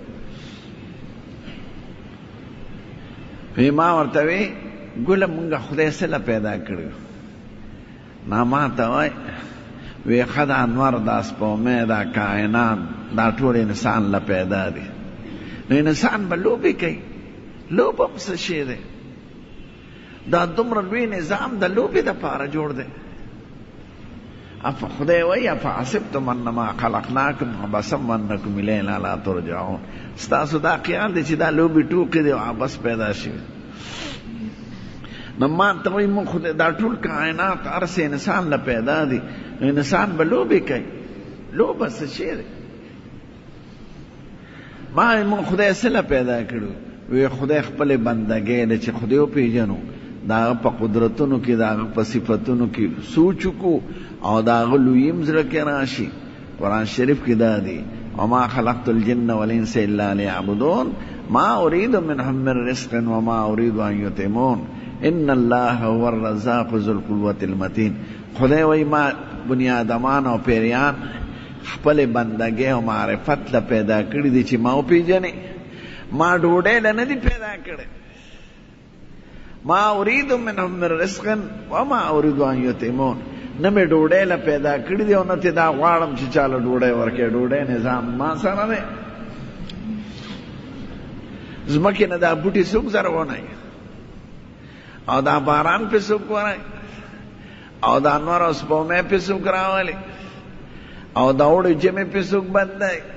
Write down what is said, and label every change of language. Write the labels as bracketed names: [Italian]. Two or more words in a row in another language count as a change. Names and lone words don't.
[Pashto] وی ما ورته وی ګله مونږ خدای څه له پیدا کړي نو ما ته وایي وی ښه دا انور دا سپومۍ دا کائنات دا ټول انسان له پیدا دي نو انسان به لوبې کوي. لوبه هم څه شی دی؟ دا دومره لوی نظام د لوبې دپاره جوړ دی. خدای وایي [Arabic] افحسبتم انما خلقناکم عبثا وانکم الینا لا ترجعون. [Pashto] ستاسو دا خیال دی چې دا لوبې ټوکې دی او عبث پیدا شوي. نو ما ته وایي مونږ خدای دا ټول کائنات هر څه انسان له پیدا دي نو انسان به لوبې کوي. لوبه څه شی دی؟ ما مونږ خدای څه له پیدا کړو؟ وی خدای خپلې بندګۍ ده چې خدای وپېژنو د هغه په قدرتونو کې د هغه په صفتونو کې سوچ وکړو او د هغه لویي م زړه کې راشي. قرآن شریف کې دا دی [Arabic] وما خلقت الجن والانس الا لیعبدون ما اريد منهم من رزق وما اريد ان یطعمون ان الله هو الرزاق ذو القوة المتین. [Pashto] خدای وایي ما بنیادمان او پیریان خپل بندګۍ او معرفت له پیدا کړي دي چې ما وپېژنې. ما ډوډۍ له نه دي پیدا کړی. [Arabic] ما اريد منهم من رزق وما اريد ان یطعمون. [Pashto] نه مې ډوډۍ له پیدا کړي دي او نه تې دا غواړم چې چاله ډوډۍ ورکړې. ډوډۍ نظام ما سره دی. ځمکې نه دا بوټي څوک زرغونوي او دا باران پې څوک ورای او دا انور او سپومۍ پې څوک راولي او دا اوړي جمع پې څوک بندوي.